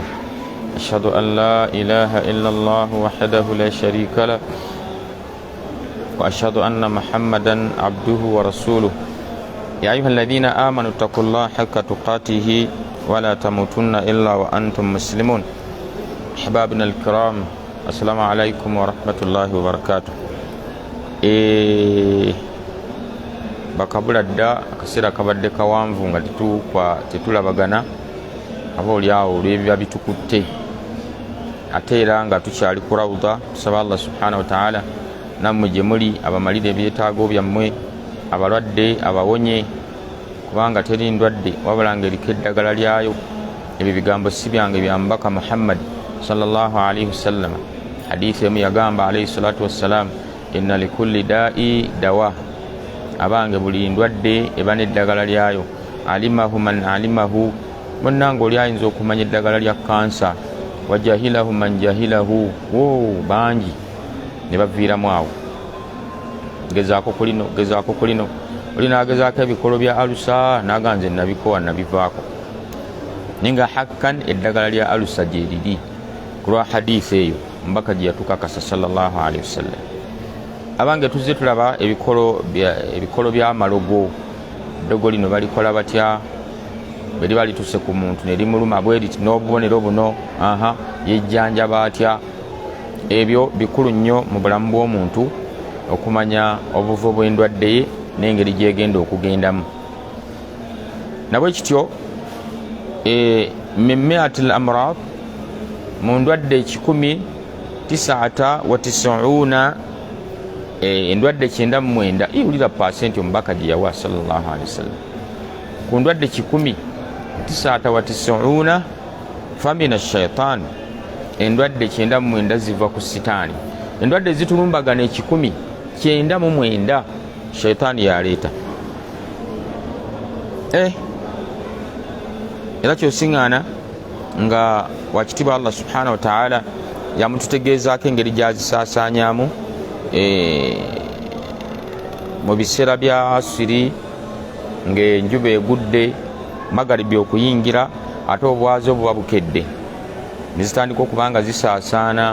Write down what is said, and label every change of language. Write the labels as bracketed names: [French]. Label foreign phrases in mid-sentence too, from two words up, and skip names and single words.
[Arabic] أشهد أن لا إله إلا الله وحده لا شريك له وأشهد أن محمدا عبده ورسوله. يا أيها الذين آمنوا اتقوا الله حق تقاته ولا تموتن إلا وأنتم مسلمون. أحبابنا الكرام، السلام عليكم ورحمة الله وبركاته. [Ganda] bakabula dda akaseera kabadde kawanvu nga tetulabagana aboolyawo olw'ebiba bitukutte, ate era nga tukyali ku rawuda. Tusaba Allah [Arabic] سبحانه وتعالى [Ganda] nammwe gye muli abamalire ebyetaago byammwe, abalwadde abawonye, kubanga teri ndwadde wabula ng'eriko eddagala lyayo. Ebyo bigambo si byange, bya mubaka Muhammad [Arabic] صلى الله عليه وسلم. [Ganda] Hadithi emu yagamba [Arabic] عليه الصلاة والسلام، إن لكل داء دواء, [Ganda] abange buli ndwadde eba n'eddagala lyayo. [Arabic] علمه من علمه, [Ganda] munnange oli ayinza okumanya eddagala lya kansa. [Arabic] وجهله من جهله, [Ganda] bangi ne baviiramu awo. Gezaako ku lino, oli n'agezaako ebikolo bya alusa n'aga nze nabikowa nabivaako. Ninga hakkan eddagala lya alusa gye liri ku lwa hadiisi eyo mbaka gye yatukakasa [Arabic] صلى الله عليه وسلم. [Ganda] Abange tuzze tulaba ebikolo by'amalogo. Eddogo lino balikola batya? Bwe liba lituse ku muntu ne limuluma bwe liti n'obubonero buno, yejjanjaba atya? Ebyo bikulu nnyo mu bulamu bw'omuntu, okumanya obuvu bw'endwadde ye n'engeri gyegenda okugendamu. Nabwe kityo [Arabic] من مئة الأمراض, [Ganda] mu ndwadde 199, endwadde 99, iwulira pasenti omubaka gye yawa sallallahu alaihi wasallam. Ku ndwadde 199 [Arabic] فمن الشيطان, [Ganda] endwadde 99 ziva ku sitaani. Endwadde zitulumbagana 199 shaitaani yaleeta. Era kyosiŋŋaana nga wakitiibwa Allah [Arabic] سبحانه وتعالى [Ganda] yamututegeezaako engeri gyazisaasaanyaamu mu biseera bya asiri, ng'enjuba egudde, magaribi okuyingira, ate obwazi obuba bukedde, nezitandika okuba nga zisaasaana.